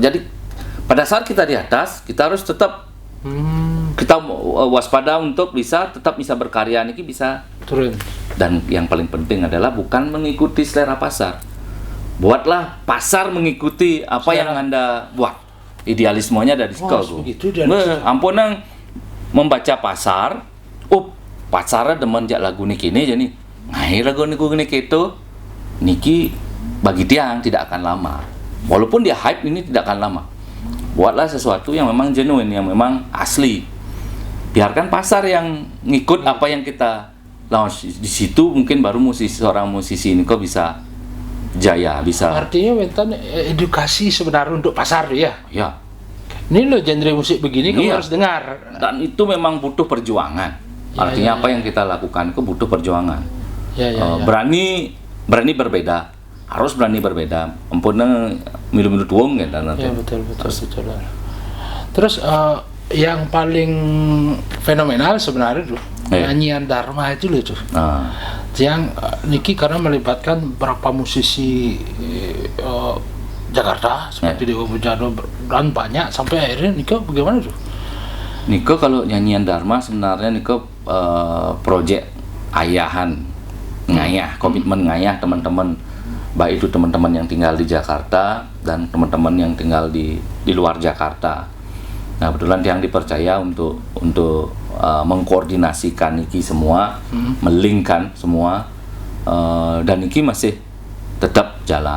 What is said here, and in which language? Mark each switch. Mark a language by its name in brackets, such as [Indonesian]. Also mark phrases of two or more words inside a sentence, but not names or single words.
[Indonesian] Jadi pada saat kita di atas, kita harus tetap kita waspada untuk tetap bisa berkarya niki bisa turun. Dan yang paling penting adalah bukan mengikuti selera pasar. Buatlah pasar mengikuti apa yang Anda buat. Idealismenya dari sekolah. [Balinese] Ampun nang [Indonesian] membaca pasar. Pasarnya [Balinese] demen jak [Indonesian] lagu niki ini jadi. Ngai lagu niki itu niki bagi tiang tidak akan lama. Walaupun dia hype ini tidak akan lama. Buatlah sesuatu yang memang genuine, yang memang asli. Biarkan pasar yang ngikut apa yang kita launch. Di situ mungkin baru seorang musisi ini kok bisa jaya, bisa. Artinya mentan edukasi sebenarnya untuk pasar ya. Ya. Ini loh genre musik begini kamu harus dengar. Dan itu memang butuh perjuangan. Artinya apa yang kita lakukan itu butuh perjuangan. Berani berbeda, harus berani berbeda. [Balinese] Ampun milu-milu tuung ya dan [Indonesian] ya, betul. Terus yang paling fenomenal sebenarnya tuh nyanyian Dharma itu loh tuh. Yang niki karena melibatkan beberapa musisi Jakarta seperti Dewa Bujano dan banyak sampai akhirnya Niko bagaimana tuh? Niko kalau nyanyian Dharma sebenarnya Niko project [Balinese] ayahan ngayah, [Indonesian] komitmen ngayah teman-teman, baik itu teman-teman yang tinggal di Jakarta dan teman-teman yang tinggal di luar Jakarta. Nah kebetulan yang dipercaya untuk mengkoordinasikan Niki semua, melingkan semua, dan Niki masih tetap jalan.